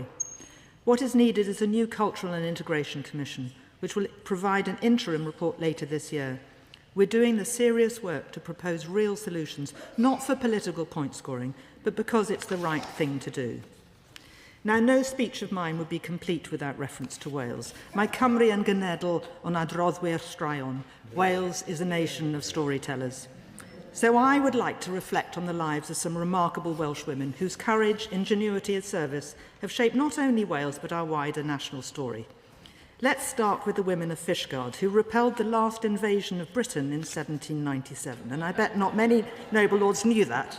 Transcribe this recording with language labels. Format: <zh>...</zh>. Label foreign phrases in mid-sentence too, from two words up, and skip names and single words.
<en>What is needed is a new Cultural and Integration Commission, which will provide an interim report later this year. We're doing the serious work to propose real solutions, not for political point scoring, but because it's the right thing to do. Now, no speech of mine would be complete without reference to Wales.</en> <cy>Mae Cymru yn genedl o'n adroddwyr straeon.</cy> <en>Wales is a nation of storytellers. So I would like to reflect on the lives of some remarkable Welsh women whose courage, ingenuity and service have shaped not only Wales but our wider national story. Let's start with the women of Fishguard, who repelled the last invasion of Britain in 1797, and I bet not many noble lords knew that.</en>